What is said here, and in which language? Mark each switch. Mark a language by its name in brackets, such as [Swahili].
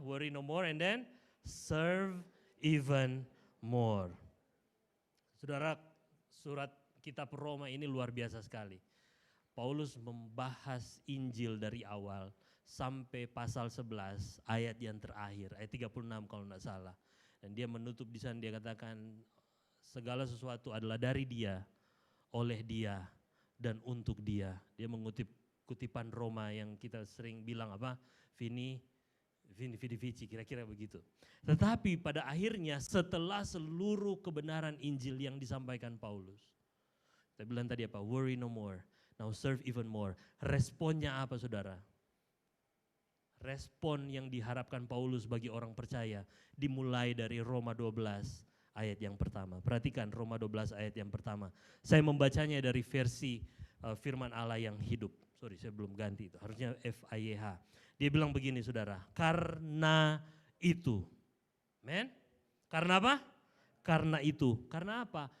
[English] Worry no more and then serve even more. [Indonesian] Saudara, surat kitab Roma ini luar biasa sekali. Paulus membahas Injil dari awal sampai pasal 11 ayat yang terakhir, ayat 36 kalau tidak salah. Dan dia menutup di sana, dia katakan segala sesuatu adalah dari dia, oleh dia, dan untuk dia. Dia mengutip kutipan Roma yang kita sering bilang apa? [Latin] Vini vici, [Indonesian] kira-kira begitu. Tetapi pada akhirnya setelah seluruh kebenaran Injil yang disampaikan Paulus, saya bilang tadi apa? [English] Worry no more, now serve even more. [Indonesian] Responnya apa saudara? Respon yang diharapkan Paulus bagi orang percaya dimulai dari Roma 12 ayat yang pertama. Perhatikan Roma 12 ayat yang pertama. Saya membacanya dari versi firman Allah yang hidup. [English] Sorry, [Indonesian] saya belum ganti itu. Harusnya FIYH. Dia bilang begini saudara, karena itu. Men? Karena apa? Karena itu. Karena apa?